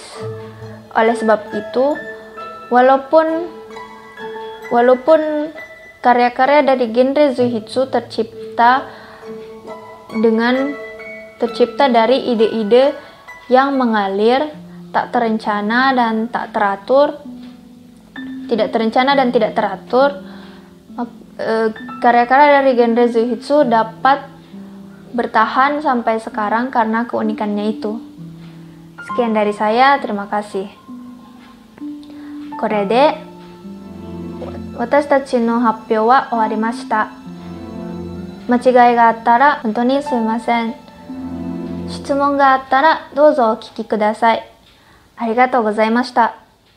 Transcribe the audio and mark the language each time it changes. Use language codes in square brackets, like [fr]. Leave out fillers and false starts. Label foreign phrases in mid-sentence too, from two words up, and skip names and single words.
[id] Oleh sebab itu, walaupun karya-karya dari genre Zuihitsu tercipta dari ide-ide yang mengalir, tak terencana dan tidak teratur, karya-karya dari genre Zuihitsu dapat bertahan sampai sekarang karena keunikannya itu. Sekian dari saya, terima kasih. [ja] これで私の発表は終わりました. 間違いがあったら本当にすみません. 質問があったらどうぞお聞きください。ありがとうございました。